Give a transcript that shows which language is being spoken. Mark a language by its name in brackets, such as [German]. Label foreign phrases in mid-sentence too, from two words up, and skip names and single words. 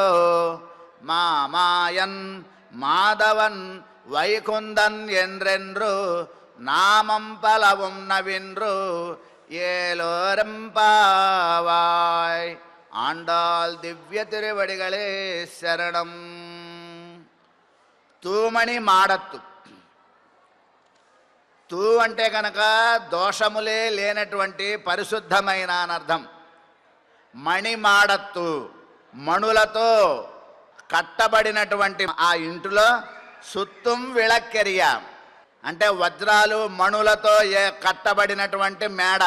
[Tamil] மாமாயன் மாதவன் வைகுந்தன் என்றென்று நாமம் பலவும் நவின்று ஏலோரம்பாவாய் ஆண்டாள் திவ்ய திருவடிகளே சரணம். தூமணி மாடத்து. [Telugu] తూ అంటే కనుక దోషములే లేనటువంటి పరిశుద్ధమైన అనర్థం. [Tamil] மணி மாடத்து, [Telugu] మణులతో కట్టబడినటువంటి ఆ ఇంటిలో [Tamil] சுத்தும் விளக்கெரிய [Telugu] అంటే వజ్రాలు మణులతో కట్టబడినటువంటి మేడ.